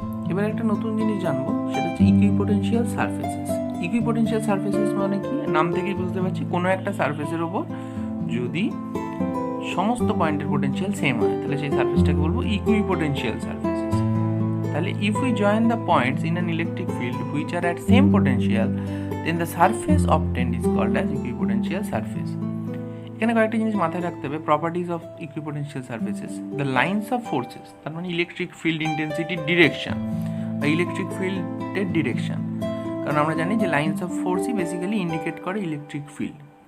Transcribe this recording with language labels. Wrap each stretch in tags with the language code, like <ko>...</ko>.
<bn>এবার একটা নতুন জিনিস জানবো, সেটা হচ্ছে ইকুইপোটেনশিয়াল সারফেসেস। ইকুইপোটেনশিয়াল সারফেসেস মানে কি? নাম থেকেই বুঝতে পারছি কোনো একটা সারফেসের ওপর যদি সমস্ত পয়েন্টের পোটেনশিয়াল সেম হয় তাহলে সেই সারফেসটাকে বলবো ইকুইপোটেনশিয়াল সারফেসেস। তাহলে</bn> <en>if we join the points in an electric field which are at same potential, then the surface obtained is called as equipotential surface.</en> <bn>এখানে কয়েকটা জিনিস মাথায় রাখতে হবে।</bn> <en>properties of equipotential surfaces, the lines of forces,</en> <bn>তার মানে electric field ইন্টেন্সিটির direction বা electric ফিল্ডের ডিরেকশন, কারণ আমরা জানি যে লাইনস অফ ফোর্সই বেসিক্যালি ইন্ডিকেট করে ইলেকট্রিক ফিল্ড।</bn>